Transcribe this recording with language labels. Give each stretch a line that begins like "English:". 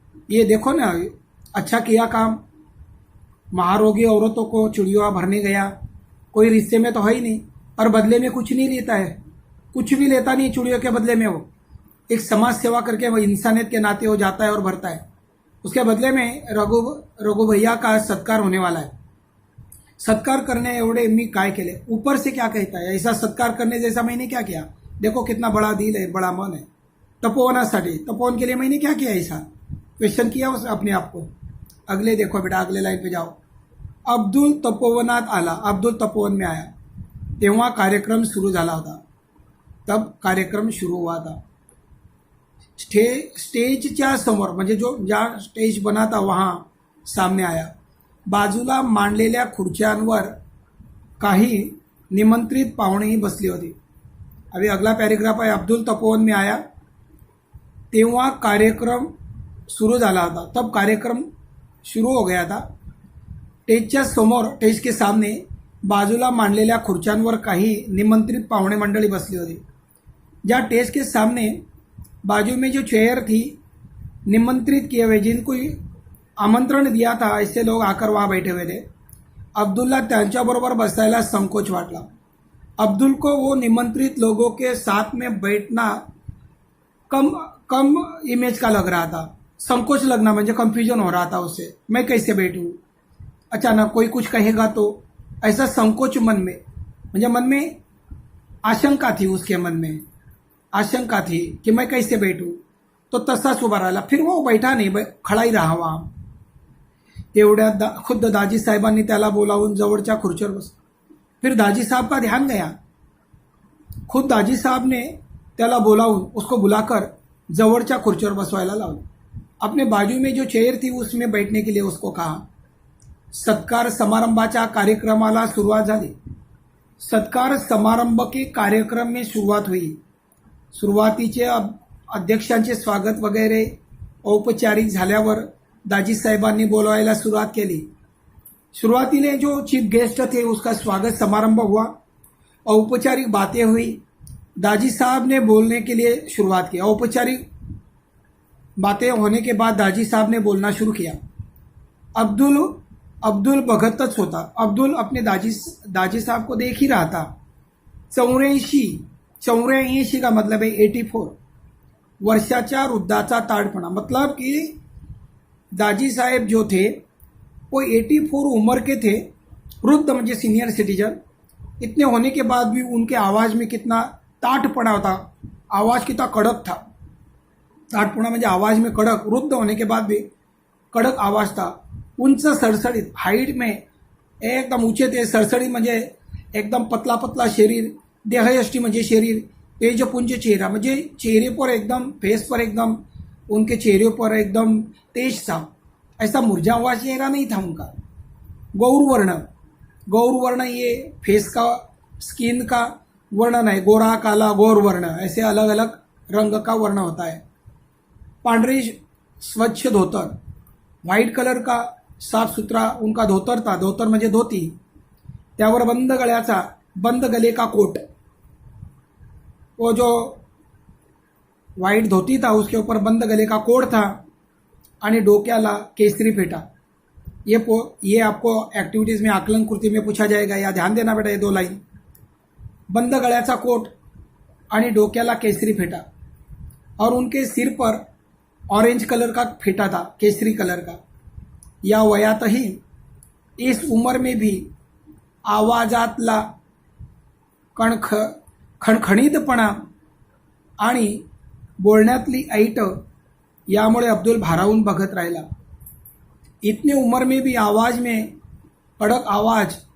Hindi: ये देखो ना, अच्छा किया काम, महारोगी औरतों को चिड़िया भरने गया, कोई रिश्ते में तो है ही नहीं, और बदले में कुछ नहीं लेता है, कुछ भी लेता नहीं चिड़ियों के बदले में. वो एक समाज सेवा करके वो इंसानियत के नाते हो जाता है और भरता है. उसके बदले में रघु भैया का सत्कार होने वाला है.
Marathi: सत्कार करने एवढे मी काय केले.
Hindi: ऊपर से क्या कहता है, ऐसा सत्कार करने जैसा मैंने क्या किया. देखो कितना बड़ा दिल है, बड़ा मन है. तपोवनासाठी, तपोवन के लिए मैंने क्या किया. ऐसा क्वेश्चन किया उस अपने आप को. अगले देखो बेटा, अगले लाइन पे जाओ.
Marathi: अब्दुल तपोवनात आला.
Hindi: अब्दुल तपोवन में आया
Marathi: तेव्हा कार्यक्रम सुरू झाला होता.
Hindi: तब कार्यक्रम सुरू हुआ था.
Marathi: स्टेजच्या समोर, म्हणजे
Hindi: जो ज्या स्टेज बना था वहाँ सामने आया.
Marathi: बाजूला मांडलेल्या खुर्च्यांवर काही निमंत्रित पाहुणेही बसली होती.
Hindi: अभी अगला पैराग्राफ है.
Marathi: अब्दुल तपोवन में आया तेव्हा कार्यक्रम सुरू झाला होता.
Hindi: तब कार्यक्रम शुरू हो गया था.
Marathi: स्टेजच्या समोर,
Hindi: स्टेज के सामने
Marathi: बाजूला मांडलेल्या खुर्च्यांवर काही निमंत्रित पाहुणे मंडळी बसली होती.
Hindi: ज्या स्टेज के सामने बाजू में जो चेयर थी, निमंत्रित किए हुए, जिनको आमंत्रण दिया था, ऐसे लोग आकर वहाँ बैठे हुए थे.
Marathi: अब्दुलला त्यांच्याबरोबर बसायला संकोच वाटला.
Hindi: अब्दुल को वो निमंत्रित लोगों के साथ में बैठना कम इमेज का लग रहा था. संकोच लगना म्हणजे कंफ्यूजन हो रहा था उससे. मैं कैसे बैठूं, अचानक कोई कुछ कहेगा तो, ऐसा संकोच मन में, म्हणजे मन में आशंका थी. उसके मन में आशंका थी कि मैं कैसे बैठूं.
Marathi: तो तसाच उभा राहिला.
Hindi: फिर वो बैठा नहीं, खड़ा ही रहा वहाँ.
Marathi: तेवढ्यात खुद दाजी साहेबांनी त्याला बोलावून जवळच्या खुर्चीवर बस.
Hindi: फिर दाजी साहब का ध्यान गया. खुद दाजी साहब ने
Marathi: त्याला बोलावून,
Hindi: उसको बुलाकर
Marathi: जवळच्या खुर्चीवर बसवायला लावलं.
Hindi: अपने बाजू में जो चेयर थी उसमें बैठने के लिए उसको कहा.
Marathi: सत्कार समारंभाच्या कार्यक्रमाला सुरुवात झाली.
Hindi: सत्कार समारंभ के कार्यक्रम में सुरुवात हुई.
Marathi: सुरुवातीचे अध्यक्षांचे स्वागत वगैरे औपचारिक झाल्यावर दाजी साहेबांनी बोलवायला सुरुवात केली.
Hindi: शुरुआतीने जो चीफ गेस्ट थे उसका स्वागत समारंभ हुआ. औपचारिक बातें हुई. दाजी साहब ने बोलने के लिए शुरुआत की. औपचारिक बातें होने के बाद दाजी साहब ने बोलना शुरू किया.
Marathi: अब्दुल भगतच होता.
Hindi: अब्दुल अपने दाजी साहब को देख ही रहा था. 84 का मतलब है 84
Marathi: वर्षाच्या वृद्धाचा ताडपणा.
Hindi: मतलब कि दाजी साहेब जो थे वो 84 उम्र के थे.
Marathi: वृद्ध म्हणजे सीनियर सिटीजन.
Hindi: इतने होने के बाद भी उनके आवाज में कितना ताटपणा होता. आवाज कितना कड़क था. ताटपणा म्हणजे आवाज में कड़क. वृद्ध होने के बाद भी कड़क आवाज था.
Marathi: उंच सडसडीत,
Hindi: हाईट में एकदम ऊंचे थे.
Marathi: सडसडीत म्हणजे
Hindi: एकदम पतला पतला शरीर.
Marathi: देहयष्टी म्हणजे शरीर. तेजपुंज चेहरा म्हणजे
Hindi: चेहरे पर एकदम, फेस पर एकदम, उनके चेहरे पर एकदम तेज था. ऐसा मुरझा हुआ चेहरा नहीं था उनका. गौरवर्ण ये फेस का, स्किन का वर्णन है. गोरा, काला, गौर वर्ण, ऐसे अलग अलग रंग का वर्ण होता है.
Marathi: पांढरे स्वच्छ धोतर,
Hindi: व्हाइट कलर का साफ सुथरा उनका धोतर था.
Marathi: धोतर म्हणजे धोती.
Hindi: त्यावर बंद गले का कोट. वो जो व्हाइट धोती था उसके ऊपर बंद गले का कोट था
Marathi: आणि डोक्याला केसरी फेटा.
Hindi: ये आपको एक्टिविटीज में आकलन कृति में पूछा जाएगा. या ध्यान देना बेटा, ये 2 लाइन.
Marathi: बंद गळ्याचा कोट आणि डोक्याला केसरी फेटा.
Hindi: और उनके सिर पर ऑरेंज कलर का फेटा था, केसरी कलर का.
Marathi: या वयातही,
Hindi: इस उम्र में भी
Marathi: आवाजातला खणखणीतपणा आणि बोलण्यातली ऐट यामुळे अब्दुल भारावून बघत राहिला.
Hindi: इतने उम्र में भी आवाज में कड़क आवाज